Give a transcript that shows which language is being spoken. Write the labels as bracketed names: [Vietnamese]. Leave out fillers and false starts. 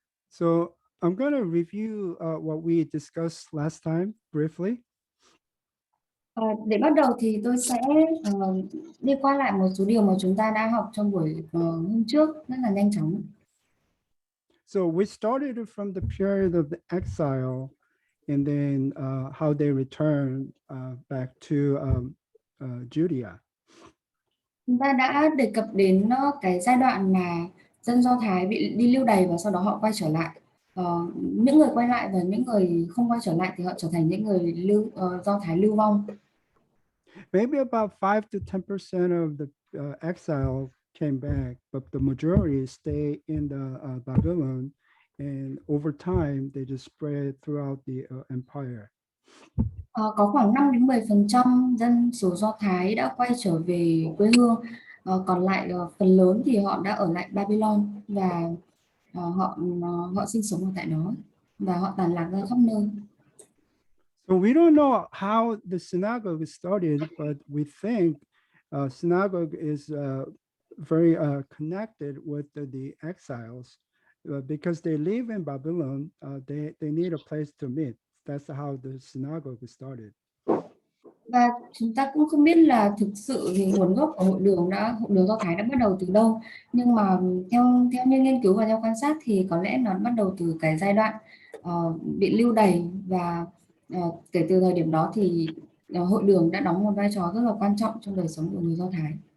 [English] So I'm going to review what we discussed last time briefly. [Vietnamese] Để bắt đầu thì tôi sẽ đi qua lại một số điều mà chúng ta đã học trong buổi hôm trước rất là nhanh chóng. [English] So we started from the period of the exile and then how they returned back to Judea. [Vietnamese] Chúng ta đã đề cập đến cái giai đoạn mà dân Do Thái bị đi lưu đày và sau đó họ quay trở lại. Những người quay lại và những người không quay trở lại thì họ trở thành những người Do Thái lưu vong. [English] Maybe about 5 to 10% of the exile came back, but the majority stay in the Babylon, and over time they just spread throughout the empire. [Vietnamese] Có khoảng 5 đến 10% dân số Do Thái đã quay trở về quê hương. Còn lại phần lớn thì họ đã ở lại Babylon và họ sinh sống ở tại đó và họ tản lạc ra khắp nơi. [English] So we don't know how the synagogue started, but we think synagogue is very connected with the exiles because they live in Babylon. They need a place to meet. That's how the synagogue started. [Vietnamese] Và chúng ta cũng không biết là thực sự thì nguồn gốc của hội đường Do Thái đã bắt đầu từ đâu, nhưng mà theo như nghiên cứu và theo quan sát thì có lẽ nó bắt đầu từ cái giai đoạn bị lưu đày và kể từ thời điểm đó thì hội đường đã đóng một vai trò rất là quan trọng trong đời sống của người Do Thái.